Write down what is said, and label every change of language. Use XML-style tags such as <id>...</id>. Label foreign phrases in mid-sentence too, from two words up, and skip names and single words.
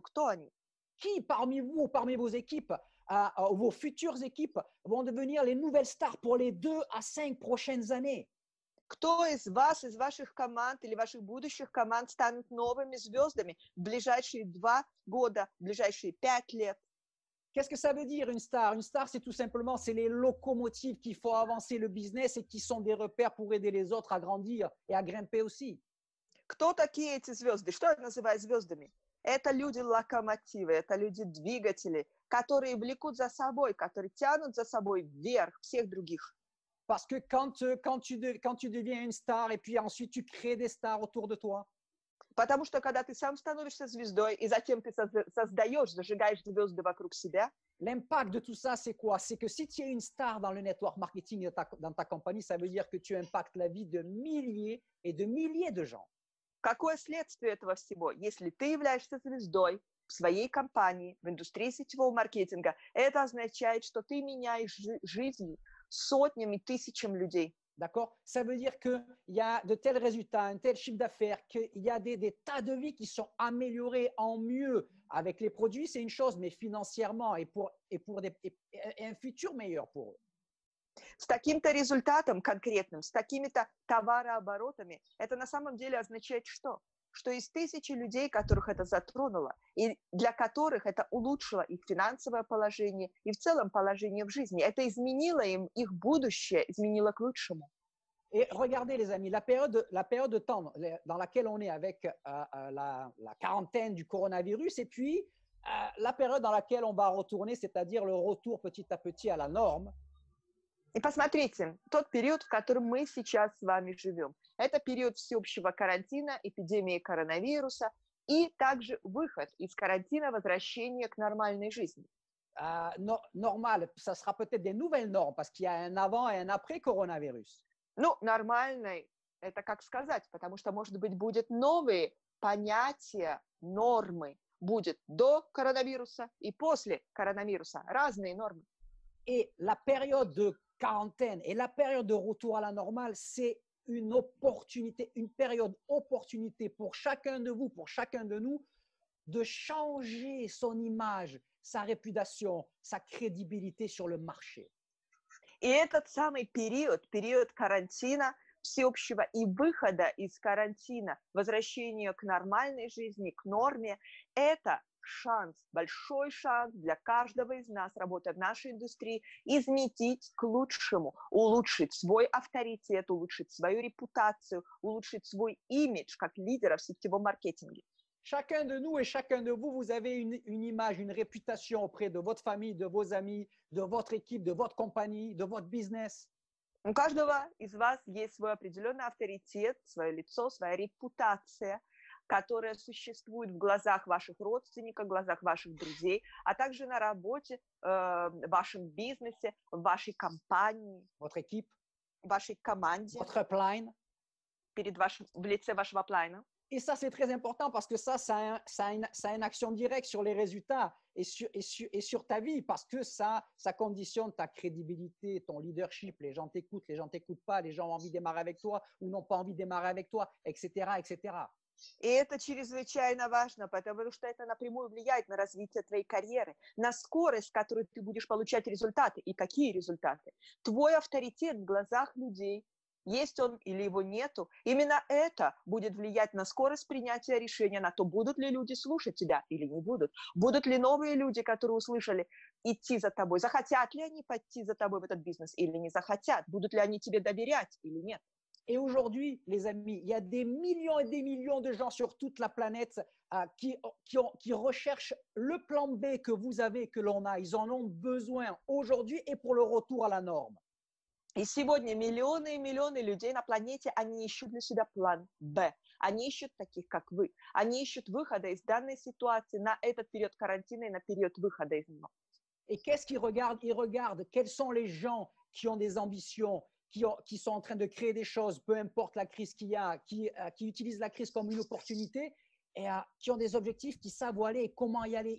<ru>Кто они?</ru> <fr>Qui parmi vous, parmi vos équipes, vos futures équipes, vont devenir les nouvelles stars pour les 2 à 5 prochaines années?</fr> <ru>Кто из вас, из ваших команд или ваших будущих команд станут новыми звездами в ближайшие 2 года, в ближайшие 5 лет?</ru> <fr>Qu'est-ce que ça veut dire une star? Une star, c'est tout simplement, c'est les locomotives qui font avancer le business et qui sont des repères pour aider les autres à grandir et à grimper aussi.</fr> <ru>Кто такие эти звезды? Что я называю звездами? Это люди-локомотивы, это люди-двигатели, которые влекут за собой, которые тянут за собой вверх всех других.</ru> <fr>Parce que quand tu deviens une star et puis ensuite tu crées des stars autour de toi,</fr> <ru>Потому что когда ты сам становишься звездой, и затем ты создаешь, зажигаешь звезды вокруг себя,</ru> <fr>l'impact de tout ça, c'est quoi? C'est que si tu es une star dans le</fr> <en>network marketing</en> <fr>dans ta compagnie, ça veut dire que tu impactes la vie de milliers et de milliers de gens.</fr> <ru>какое следствие этого всего? Если ты являешься звездой в своей компании, в индустрии сетевого маркетинга, это означает, что ты меняешь жизнь сотнями, тысячам людей.</ru> <fr>D'accord? Ça veut dire qu'il y a de tels résultats, un tel chiffre d'affaires, qu'il y a des tas de vies qui sont améliorées en mieux avec les produits, c'est une chose, mais financièrement et un futur meilleur pour eux.</fr> <ru>С таким-то результатом конкретным, с такими-то товарооборотами, это на самом деле означает что? Что из тысячи людей, которых это затронуло, и для которых это улучшило их финансовое положение и в целом положение в жизни, это изменило им их будущее, изменило к лучшему.</ru> <fr>Et regardez les amis, la période de temps dans laquelle on est avec la quarantaine du coronavirus et puis la période dans laquelle on va retourner, c'est-à-dire le retour petit à petit à la norme.</fr> <ru>И посмотрите, тот период, в котором мы сейчас с вами живем, это период всеобщего карантина, эпидемии коронавируса и также выход из карантина, возвращение к нормальной жизни.</ru> <fr>Normal, ça sera peut-être des nouvelles normes parce qu'il y a un avant et un après coronavirus.</fr> <ru>Ну, нормальной, это как сказать, потому что, может быть, будут новые понятия, нормы. Будет до коронавируса и после коронавируса. Разные нормы.</ru> <fr>Et la période de quarantaine et la période de retour à la normale, c'est une opportunité, une période opportunité pour chacun de vous, pour chacun de nous, de changer son image, sa réputation, sa crédibilité sur le marché.</fr> <ru>И этот самый период, период карантина всеобщего и выхода из карантина, возвращения к нормальной жизни, к норме, это шанс, большой шанс для каждого из нас, работая в нашей индустрии, изменить к лучшему, улучшить свой авторитет, улучшить свою репутацию, улучшить свой имидж как лидера в сетевом маркетинге.</ru> <fr>Chacun de nous et chacun de vous, vous avez une image, une réputation auprès de votre famille, de vos amis, de votre équipe, de votre compagnie, de votre business.</fr> <ru>У каждого из вас есть свой определенный авторитет, свое лицо, своя репутация, которая существует в глазах ваших родственников, в глазах ваших друзей, а также на работе, в вашем бизнесе, в вашей компании,</ru> <fr>Votre équipe,</fr> <ru>в вашей команде,</ru> <fr>votre upline.</fr> <ru>в лице вашего аплайна.</ru> <fr>Et ça, c'est très important parce que ça a une action directe sur les résultats et sur ta vie parce que ça conditionne ta crédibilité, ton leadership. Les gens t'écoutent pas, les gens ont envie de démarrer avec toi ou n'ont pas envie de démarrer avec toi, etc., etc.</fr> <ru>И это чрезвычайно важно, потому что это напрямую влияет на развитие твоей карьеры, на скорость, с которой ты будешь получать результаты. И какие результаты? Твой авторитет в глазах людей, есть он или его нету, именно это будет влиять на скорость принятия решения, на то, будут ли люди слушать тебя или не будут. Будут ли новые люди, которые услышали, идти за тобой, захотят ли они пойти за тобой в этот бизнес или не захотят, будут ли они тебе доверять или нет.</ru> <fr>Et aujourd'hui, les amis, il y a des millions et des millions de gens sur toute la planète qui recherchent le plan B que vous avez, que l'on a. Ils en ont besoin aujourd'hui et pour le retour à la norme.</fr> <ru>И сегодня миллионы и миллионы людей на планете, они ищут для себя план Б. Они ищут таких, как вы. Они ищут выхода из данной ситуации на этот период карантина и на период выхода из него.</ru> <fr>Et qu'est-ce qu'ils regardent? Ils regardent quels sont les gens qui ont des ambitions, qui sont en train de créer des choses, peu importe la crise qu'il y a, qui utilisent la crise comme une opportunité et qui ont des objectifs, qui savent où aller et comment y aller.</fr>